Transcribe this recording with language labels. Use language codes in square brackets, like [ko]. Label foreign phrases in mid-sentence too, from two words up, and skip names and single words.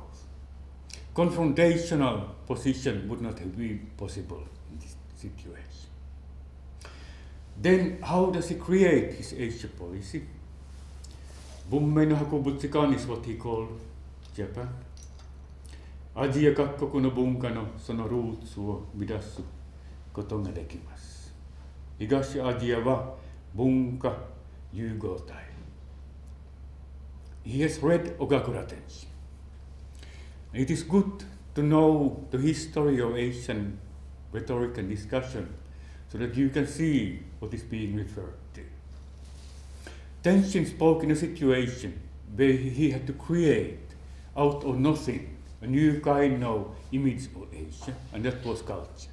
[en] Confrontational position would not have been possible in this situation. Then how does he create his Asia policy? [ja] 文明の博物館 [en] is what he called Japan. [ja] アジア各国の文化のそのルーツを見出すことができます. 東アジアは文化融合体. [en] He has read Ogakura Tenshin. It is good to know the history of Asian rhetoric and discussion so that you can see what is being referred to. Tenshin spoke in a situation where he had to create out of nothing a new kind of image of Asia, and that was culture.